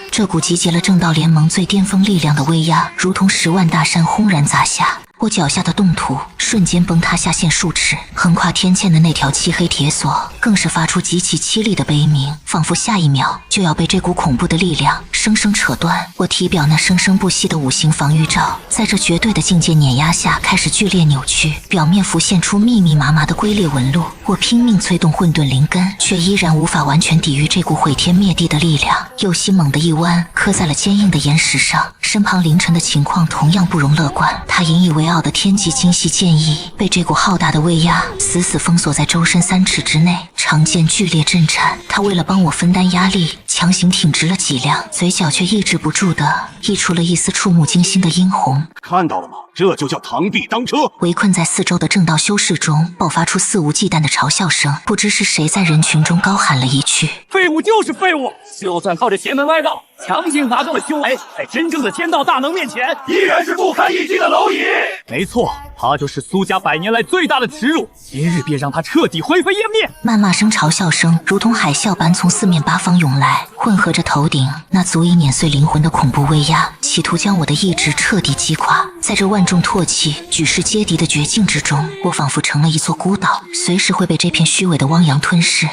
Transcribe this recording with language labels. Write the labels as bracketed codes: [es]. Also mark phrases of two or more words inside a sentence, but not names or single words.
[zh] 这股集结了正道联盟最巅峰力量的威压，如同10万大山轰然砸下。我脚下的冻土瞬间崩塌下线数尺，橫跨天堑的那条漆黑鐵索更是發出極其淒厲的悲鳴，仿佛下一秒就要被這股恐怖的力量生生扯斷。我體表那生生不息的5行防禦罩，在這絕對的境界碾壓下開始劇烈扭曲，表面浮現出密密麻麻的龜裂紋路。我拼命催動混沌靈根，卻依然無法完全抵禦這股毀天滅地的力量。右心猛地一彎，磕在了堅硬的岩石上。身旁凌晨的情況同樣不容樂觀，他引以為傲的天際精細劍意被這股浩大的威壓死死封鎖在周身3尺之內，長劍劇烈震顫。他為了幫我分擔壓力，強行挺直了脊梁，嘴角卻抑制不住的溢出了一絲觸目驚心的殷紅。看到了嗎？這就叫螳臂當車。圍困在四周的正道修士中爆發出肆無忌憚的嘲笑聲，不知是誰在人群中高喊了一句： 廢物就是廢物，就算靠着邪門歪道強行拿到了修為，在真正的天道大能面前，依然是不堪一擊的螻蟻。沒錯，他就是蘇家100年來最大的恥辱，今日便讓他徹底灰飛煙滅。謾罵聲、嘲笑聲如同海嘯般從四面八方湧來，混合着頭頂那足以碾碎靈魂的恐怖威壓，企圖將我的意志徹底擊垮。在這萬眾唾棄、舉世皆敵的絕境之中，我仿佛成了一座孤島，隨時會被這片虛偽的汪洋吞噬。